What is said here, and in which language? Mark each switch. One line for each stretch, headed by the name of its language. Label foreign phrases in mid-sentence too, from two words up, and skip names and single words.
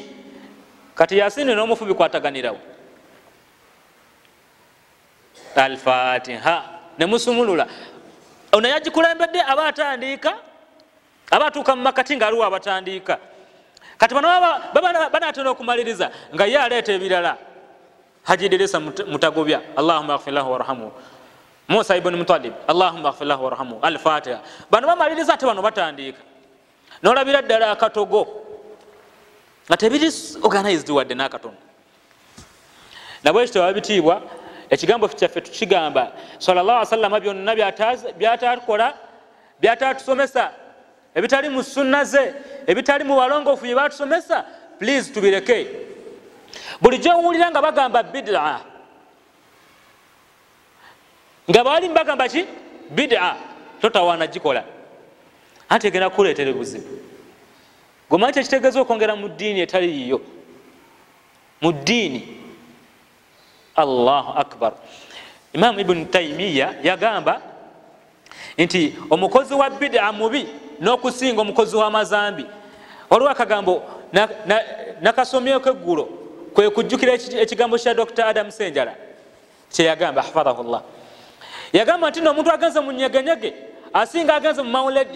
Ganda: Kati Yasini n'omufu bikwataganirawo Al-Fatiha ne musumulula ono yagikulembedde abatandika abatuuka mu makati ng'aliwo abatandika. Kati bano banaatera okumaliriza nga ye aleeta ebirala Haji Idrisa Mutagobya
Arabic: اللهم اغفر له وارحمه
Ganda: Musa ibn Mutalib
Arabic: اللهم اغفر له وارحمه
Ganda: Al-Fatiha. Bano bamaliriza ate bano batandika n'olabira ddala akatogo nga tebiri organized wadde n'akatono. Nabwe ekyo babitiibwa ekigambo kyaffe tukigamba
Arabic: صلى الله عليه وسلم
Ganda: byonna byatakola byatatusomesa ebitali mu sunna ze ebitali mu balongoofu bye batusomesa please tubireke. Bulijjo owulira nga bagamba bid'a nga bali bagamba ki bid'a totawana gikola anti egenda kuleetera obuzibu. Gomanyi kyekitegeeza okwongera mu ddiini etali yiyo mu ddiini.
Arabic: الله أكبر.
Ganda: Imam Ibn Taymiya yagamba nti omukozi wa bid'a mubi n'okusinga omukozi w'amazambi. Waliwo akagambo nakasomyeko eggulo kwe kujjukira ekigambo kya Dr. Adam Senjala kye yagamba hafadhahullah. Yagamba nti n'omuntu agenze mu nyegenyege asinga agenze mu mawuledi.